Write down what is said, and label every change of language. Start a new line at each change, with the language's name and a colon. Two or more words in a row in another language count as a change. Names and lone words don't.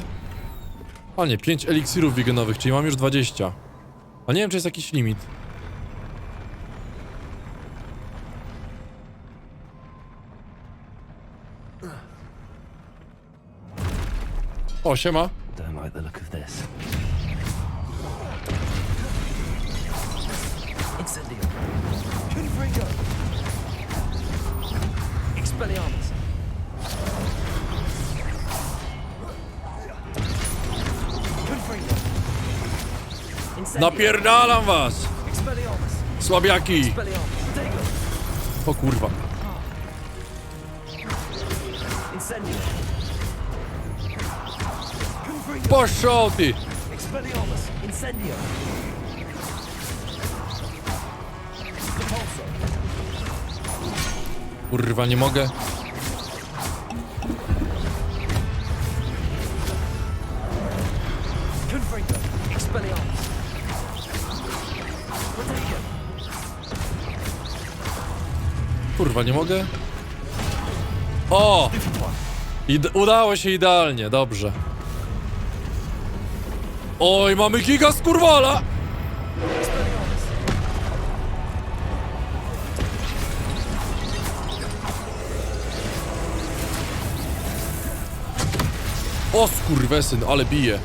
Polish: A nie, 5 eliksirów wigenowych, czyli mam już 20. A nie wiem, czy jest jakiś limit. O, siema.
English: Don't like the look of this.
Polish: Incendio! Confringo! Expelliarmus! Confringo! Incendio! Napierdalam was! Expelliarmus! Słabiaki! Expelliarmus! Protego! O kurwa. Incendio! Confringo! Poszło ty! Expelliarmus! Incendio! Repulso! Kurwa, nie mogę. Confringo! Expelliarmus! Protego! Kurwa, nie mogę. O! Udało się idealnie, dobrze. Oj, mamy giga skurwala! Expelliarmus! O skurwesyn, ale bije.